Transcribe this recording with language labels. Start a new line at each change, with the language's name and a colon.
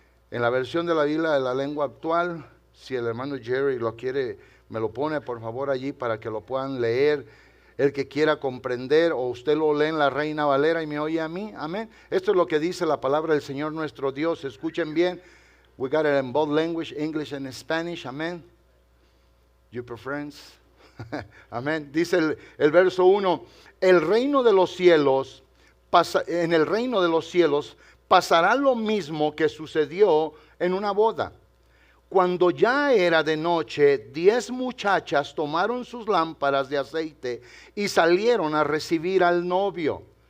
Spanish: En la versión de la Biblia de la lengua actual, si el hermano Jerry lo quiere, me lo pone por favor allí para que lo puedan leer. El que quiera comprender, o usted lo lee en la Reina Valera y me oye a mí, amén. Esto es lo que dice la palabra del Señor nuestro Dios. Escuchen bien.
English: We got it in both language, English and Spanish, amén. You preference? Amén.
Spanish: Dice el verso 1, el reino de los cielos, en el reino de los cielos pasará lo mismo que sucedió en una boda. Cuando ya era de noche, 10 muchachas tomaron sus lámparas de aceite y salieron a recibir al novio.